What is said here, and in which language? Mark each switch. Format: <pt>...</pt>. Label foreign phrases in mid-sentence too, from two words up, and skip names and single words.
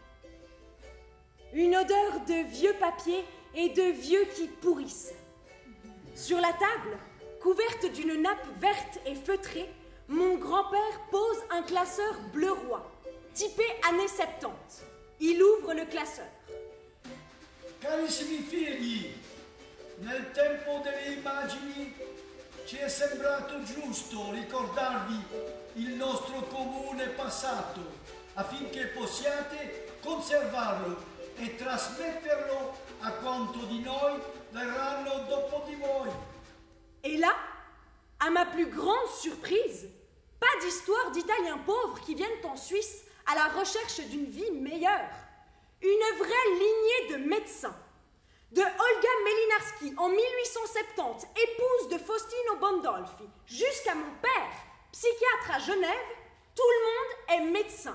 <fr>Une odeur de vieux papier et de vieux qui pourrissent. Sur la table, couverte d'une nappe verte et feutrée, mon grand-père pose un classeur bleu roi, typé années 70. Il ouvre le classeur.</fr> <it>Carissimi figli, nel tempo delle immagini ci è sembrato giusto ricordarvi il nostro comune passato affinché possiate conservarlo e trasmetterlo a quanto di noi verranno dopo di voi.</it> <fr>Et là, à ma plus grande surprise, pas d'histoire d'Italiens pauvres qui viennent en Suisse à la recherche d'une vie meilleure. Une vraie lignée de médecins. De Olga Melinarski en 1870, épouse de Faustino Bondolfi, jusqu'à mon père, psychiatre à Genève, tout le monde est médecin.</fr>